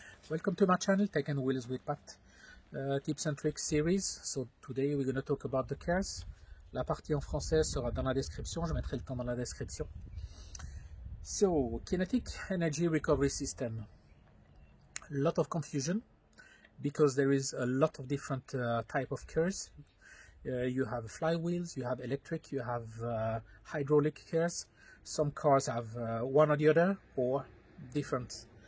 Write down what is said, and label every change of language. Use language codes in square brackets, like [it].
[en] Welcome to my channel, Tech and Wheels with Pat, Tips and Tricks series. So today we're going to talk about the KERS. [fr] La partie en français sera dans la description, je mettrai le temps dans la description. [en] So, Kinetic Energy Recovery System. A lot of confusion because there is a lot of different type of KERS. You have flywheels, you have electric, you have hydraulic KERS. Some cars have one or the other or different.